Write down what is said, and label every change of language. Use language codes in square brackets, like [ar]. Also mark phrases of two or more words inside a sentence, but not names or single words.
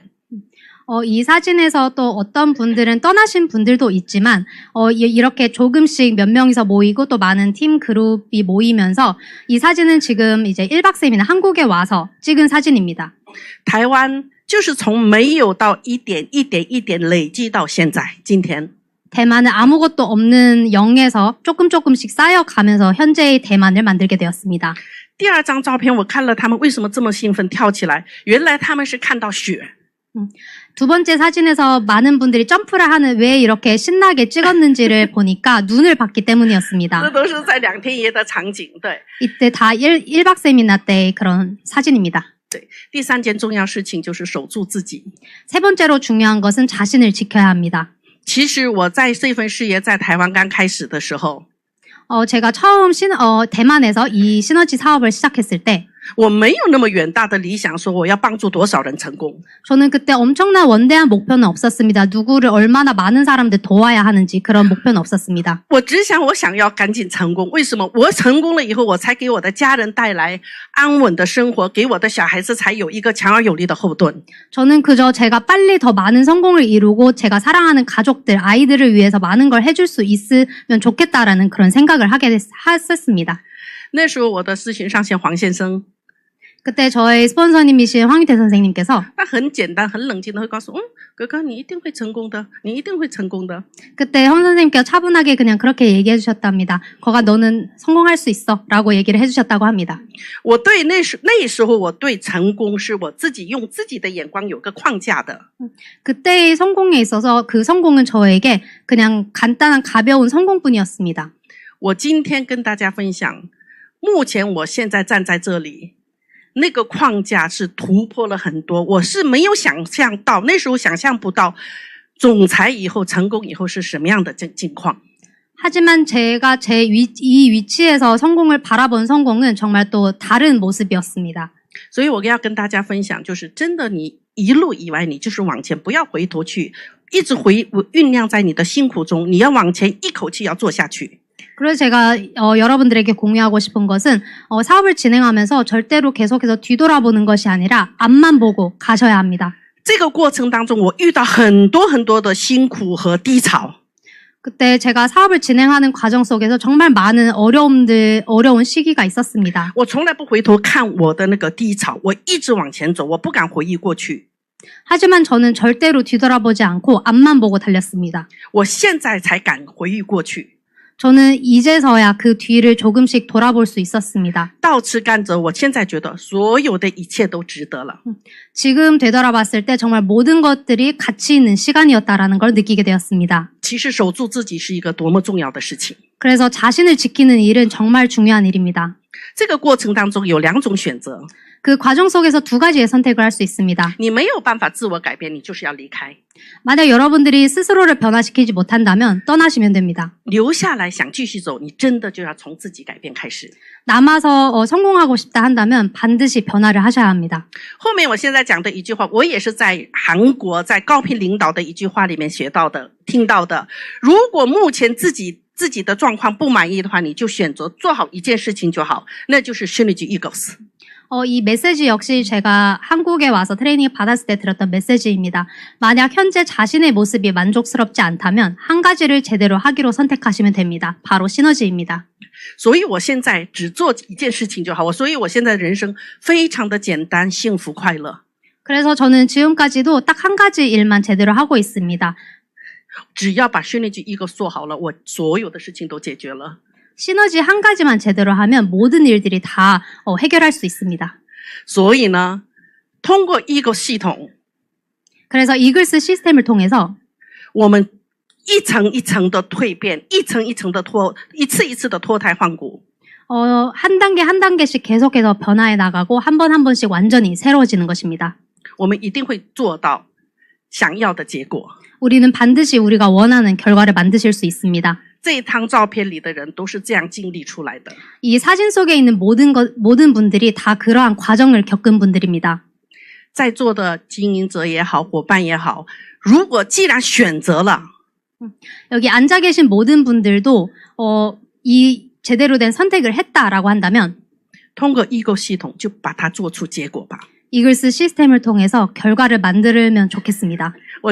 [ko] 이 사진에서 또 어떤 분들은 떠나신 분들도 있지만 이렇게 조금씩 몇 명이서 모이고 또 많은 팀 그룹이 모이면서 이 사진은 지금 이제 1박 세미나 한국에 와서 찍은 사진입니다. [zh] 台湾就是从没有到一点累积到现在今天。 [ko] 대만은 아무것도 없는 0에서 조금씩 쌓여가면서 현재의 대만을 만들게 되었습니다. [zh] 第二张照片我看了他们为什么这么兴奋跳起来，原来他们是看到雪。 [ko] 두 번째 사진에서 많은 분들이 점프를 하는 왜 이렇게 신나게 찍었는지를 보니까 눈을 봤기 때문이었습니다. [zh] 这都是在2天爷的场景，对。 [ko] 이때 다 1박 세미나 때의 그런 사진입니다. [zh] 对，第3件重要事情就是守住自己。 [ko] 세 번째로 중요한 것은 자신을 지켜야 합니다. [zh] 其实我在这份事业在台湾刚开始的时候， [ko] 제가 처음 대만에서 이 시너지 사업을 시작했을 때 [zh] 我没有那么远大的理想，说我要帮助多少人成功。 [ko] 저는 그때 엄청난 원대한 목표는 없었습니다. 누구를 얼마나 많은 사람들 도와야 하는지 그런 목표는 없었습니다. [zh] 我只想我想要赶紧成功。为什么？我成功了以后，我才给我的家人带来安稳的生活，给我的小孩子才有一个强而有力的后盾。 [ko] 저는 그저 제가 빨리 더 많은 성공을 이루고 제가 사랑하는 가족들, 아이들을 위해서 많은 걸 해줄 수 있으면 좋겠다라는 그런 생각을 했었습니다. [zh] 那时候我的咨询上线黄先生， [ko] 그때 저의 스폰서님이신 황유태 선생님께서 [zh] 他很简单、很冷静的会告诉我，哥哥，你一定会成功的，你一定会成功的。 [ko] 그때 황 선생님께서 차분하게 그냥 그렇게 얘기해 주셨답니다. 거가 너는 성공할 수 있어 라고 얘기를 해주셨다고 합니다. [zh] 我对那时候我对成功是我自己用自己的眼光有个框架的。 [ko] 그때의 성공에 있어서 그 성공은 저에게 그냥 간단한 가벼운 성공뿐이었습니다. [zh] 我今天跟大家分享，目前我现在站在这里，那个框架是突破了很多，我是没有想象到，那时候想象不到，总裁以后成功以后是什么样的境况。 [ko] 하지만 제가 이 위치에서 성공을 바라본 성공은 정말 또 다른 모습이었습니다. [zh] 所以我要跟大家分享，就是真的你一路以来，你就是往前，不要回头去，一直酝酿在你的辛苦中，你要往前一口气要做下去。 [ko] 그래서 제가 여러분들에게 공유하고 싶은 것은 사업을 진행하면서 절대로 계속해서 뒤돌아보는 것이 아니라 앞만 보고 가셔야 합니다. [zh] 这个过程当中，我遇到很多的辛苦和低潮。 [ko] 그때 제가 사업을 진행하는 과정 속에서 정말 많은 어려운 시기가 있었습니다. [zh] 我从来不回头看我的那个低潮，我一直往前走，我不敢回忆过去。 [ko] 하지만 저는 절대로 뒤돌아보지 않고 앞만 보고 달렸습니다. [zh] 我现在才敢回忆过去。 [ko] 저는 이제서야 그 뒤를 조금씩 돌아볼 수 있었습니다. [zh] 倒吃甘蔗，我现在觉得所有的一切都值得了。 [ko] 지금 되돌아봤을 때 정말 모든 것들이 가치 있는 시간이었다라는 걸 느끼게 되었습니다. [zh] 其实守住自己是一个多么重要的事情。 [ko] 그래서 자신을 지키는 일은 정말 중요한 일입니다. [zh] 这个过程当中有两种选择， [ko] 그 과정 속에서 두 가지의 선택을 할 수 있습니다. [zh] 你没有办法自我改变，你就是要离开。 [ko] 만약 여러분들이 스스로를 변화시키지 못한다면 떠나시면 됩니다. [zh] 留下来想继续走，你真的就要从自己改变开始。 [ko] 남아서 성공하고 싶다 한다면 반드시 변화를 하셔야 합니다. [zh] 后面我现在讲的一句话，我也是在韩国在高频领导的一句话里面学到的、听到的。如果目前自己的状况不满意的话，你就选择做好一件事情就好，那就是 Synergy Eagles。 [ko] 이 메시지 역시 제가 한국에 와서 트레이닝 받았을 때 들었던 메시지입니다. 만약 현재 자신의 모습이 만족스럽지 않다면 한 가지를 제대로 하기로 선택하시면 됩니다. 바로 시너지입니다. [zh] 所以我现在只做一件事情就好，所以我现在人生非常的简单、幸福、快乐。 [ko] 그래서 저는 지금까지도 딱 한 가지 일만 제대로 하고 있습니다. [zh] 只要把 Synergy Eagles 做好了，我所有的事情都解决了。 [ko] 시너지 한 가지만 제대로 하면 모든 일들이 다 해결할 수 있습니다. [zh] 所以呢，通过 Eagle 系统， [ko] 그래서 이글스 시스템을 통해서 [zh] 我们一层一层的蜕变，一层一层的一次一次的脱胎换骨。 [ko] 한 단계 한 단계씩 계속해서 변화해 나가고 한 번 한 번씩 완전히 새로워지는 것입니다. [zh] 我们一定会做到想要的结果。 [ko] 우리는 반드시 우리가 원하는 결과를 만드실 수 있습니다. [zh] 这一张照片里的人都是这样经历出来的。 [ko] 이 사진 속에 있는 모든 분들이 다 그러한 과정을 겪은 분들입니다. [zh] 在座的经营者也好，伙伴也好，如果既然选择了， [ko] 여기 앉아 계신 모든 분들도 이 제대로 된 선택을 했다라고 한다면 [zh] 通过 Eagle 系统就把它做出结果吧。 [ko] 이글스 시스템을 통해서 결과를 만들면 좋겠습니다.